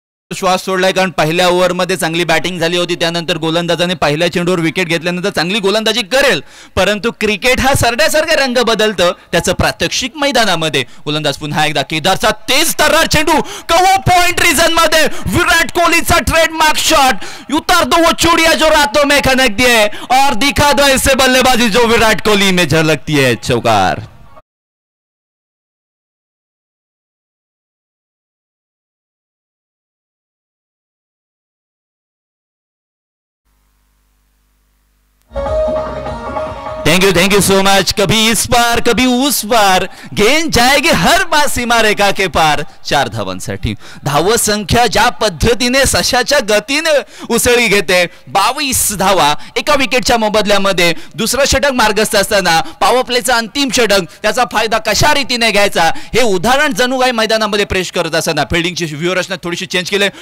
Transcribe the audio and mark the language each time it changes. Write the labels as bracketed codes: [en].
[mr] श्वास सोडलाय, कारण पहिल्या ओव्हरमध्ये चांगली बॅटिंग झाली होती. त्यानंतर गोलंदाजाने पहिल्या चेंडूवर विकेट घेतल्यानंतर चांगली गोलंदाजी करेल, परंतु क्रिकेट हा सरड्यासारखा रंग बदलतं, त्याचं प्रात्यक्षिक मैदानामध्ये. गोलंदाज पुन्हा एकदा केदारचा तेज तर्रार चेंडू कव्हर पॉइंट रीजन मध्ये. विराट कोहलीचा ट्रेडमार्क शॉट, [hi] उतार दो वो चूड़ियां जो रातों में खनकती है और दिखा दो ऐसे बल्लेबाजी जो विराट कोहली में झलकती है. [mr] चौकार. [en] Thank you so much. [hi] कभी इस पार कभी उस पार, गेंद जाएगी हर बार सीमा रेखा के पार. [mr] 4 धावांसाठी. धाव संख्या ज्या पद्धतीने सशाच्या गतीने उसळी घेते, 22 धावा एका विकेटच्या मोबदल्यामध्ये. दुसरं षटक मार्गस्थ असताना पॉवर प्लेचा अंतिम षटक, त्याचा फायदा कशा रीतीने घ्यायचा हे उदाहरण जणू काही मैदानामध्ये प्रेश करत असताना फिल्डिंगची व्यूहरचना थोडीशी चेंज केली.